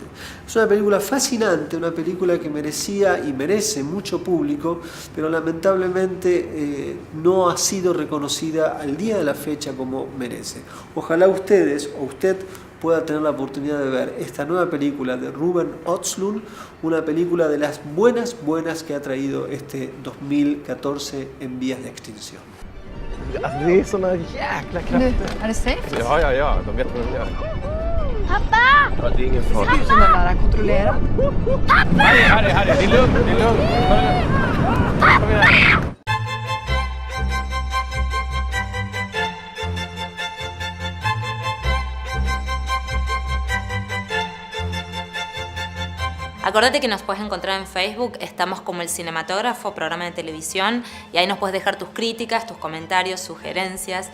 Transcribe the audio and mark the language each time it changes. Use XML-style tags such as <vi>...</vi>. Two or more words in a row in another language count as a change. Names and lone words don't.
<es>Es una película fascinante, una película que merecía y merece mucho público, pero lamentablemente no ha sido reconocida al día de la fecha como merece. Ojalá ustedes o usted pueda tener la oportunidad de ver esta nueva película de Ruben Östlund, una película de las buenas que ha traído este 2014 en vías de extinción.</es> <sv>Alltså det är såna jäkla krafter. Nu, är det safe? Ja, de vet vad de gör. Pappa! Ja, det är ingen fara. Ser ut som den där kontrollerar. Harry, det är lugnt. Kom igen.</sv> <es>Acordate que nos puedes encontrar en Facebook, estamos como El Cinematógrafo, programa de televisión, y ahí nos puedes dejar tus críticas, tus comentarios, sugerencias.</es>